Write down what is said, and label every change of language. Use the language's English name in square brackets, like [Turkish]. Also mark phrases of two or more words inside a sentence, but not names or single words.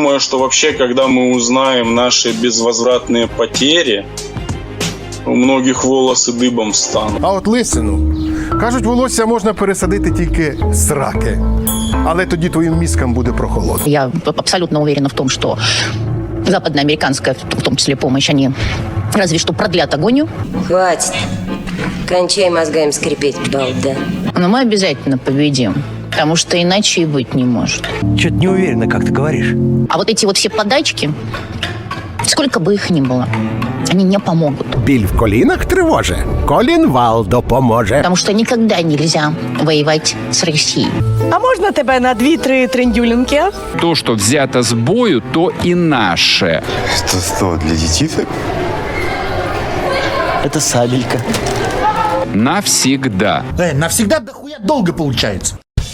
[Russian] думаю, что вообще, когда мы узнаем наши безвозвратные потери, у многих волосы дыбом станут. [Ukrainian] А от лисину, кажуть, волосся можна пересадити тільки з раки. Але тоді твоїм мізкам буде прохолодно. [Russian] Я абсолютно уверена в том, что западноамериканская, в том числе, помощь, они разве что продлят агонию. Хватит. Кончай мозгами скрипеть, балда. Но мы обязательно победим, потому что иначе и быть не может. Чё-то не уверенно, как ты говоришь. А вот эти вот все подачки, сколько бы их ни было, они не помогут. [Ukrainian] Біль в колінах тривоже. Колінвал допоможе. [Russian] Потому что никогда нельзя воевать с Россией. [Ukrainian] А можна тебе на 2-3 трендюлінки? [Russian] То, что взято с бою, то и наше. Это что, для детей так? Это сабелька. Навсегда. Навсегда дохуя долго получается.